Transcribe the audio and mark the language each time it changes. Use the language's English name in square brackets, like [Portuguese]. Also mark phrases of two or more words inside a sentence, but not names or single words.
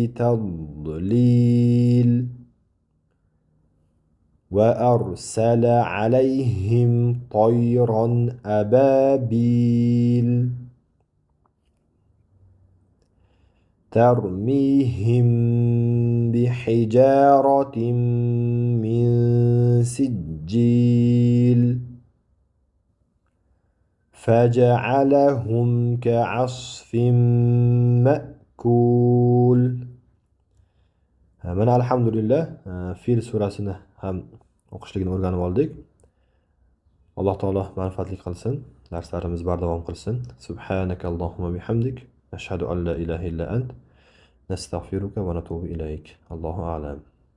[Arabic] تضليل وأرسل عليهم طيرا أبابيل ترميهم بحجارة من سجيل فجعلهم كعصف مأكول. [Uzbek] Mana alhamdulillah Fil surasini ham o'qishligini o'rganib oldik. Alloh taolo manfaatli qilsin, darslarimiz bardavom qilsin. [Arabic] سبحانك اللهم بحمدك نشهد أن لا إله إلا أنت, نستغفرك ونتوب إليك الله أعلم.